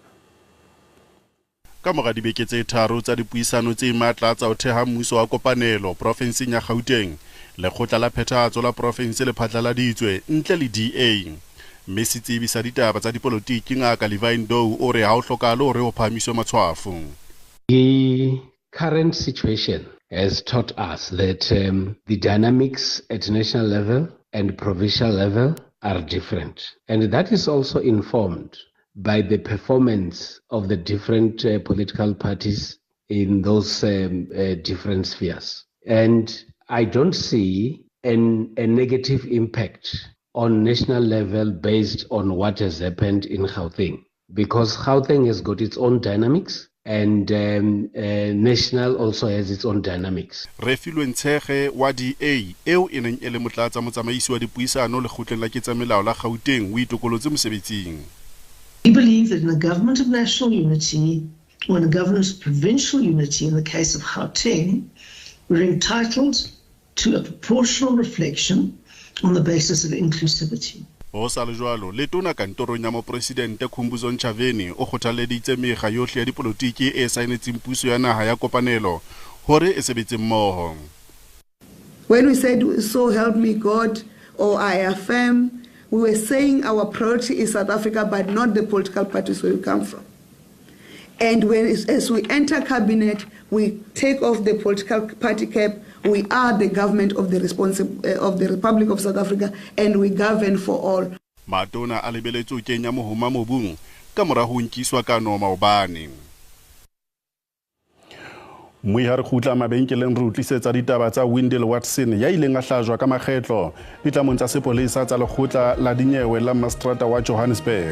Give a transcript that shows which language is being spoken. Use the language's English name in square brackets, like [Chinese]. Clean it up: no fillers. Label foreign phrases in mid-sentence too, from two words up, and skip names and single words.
[Southern Sotho] Ka mora dibeke tse tharo tsa dipuisano tse matla tsa ho theha mmuso wa kopanelo profenseng ya Gauteng, lekgotla la phethahatso la profense le phatlaladitswe ntle le DA. Mme setsebi sa ditaba tsa dipolotiki Ngaka Levaindou o re ha o hlokahale hore ho phahamiswe matshwafo. [English] The current situation has taught us that the dynamics at national level and provincial level are different. And that is also informed by the performance of the different political parties in those different spheres. And I don't see a negative impact on national level based on what has happened in Gauteng, because Gauteng has got its own dynamics. And national also has its own dynamics. [Southern Sotho] Refilwe Ntshege wa DA eo e neng e le motlatsa motsamaisi wa dipuisano lekgotleng la ketsamelao la Gauteng o itokolotse mosebetsing. [English] We believe that in a government of national unity or in a government of provincial unity, in the case of Gauteng, we're entitled to a proportional reflection on the basis of inclusivity. [Southern Sotho] Ho sa le jwalo letona kantorong ya mopresidente Khumbuzo Ntshavheni o kgothaleditse mekga yohle ya dipolotiki e saenetseng puso ya naha ya kopanelo hore e sebetse mmoho. [English] When we said so help me God or I affirm, we were saying our priority is South Africa but not the political parties where we come from. And as we enter cabinet, we take off the political party cap, We are the government of the Republic of South Africa, and we govern for all. [Southern Sotho] Matona a lebeletse ho kenya mohoma mobung ka mora ho nkiswa ka no maobane. Mui ha re khutla mabenkeleng re utlisetsa ditaba tsa Windle Watson ya ileng a hlajwa ka makgetlo ditlamong tsa sepolesa tsa lekgotla la dinyewe la Mastrata wa Johannesburg.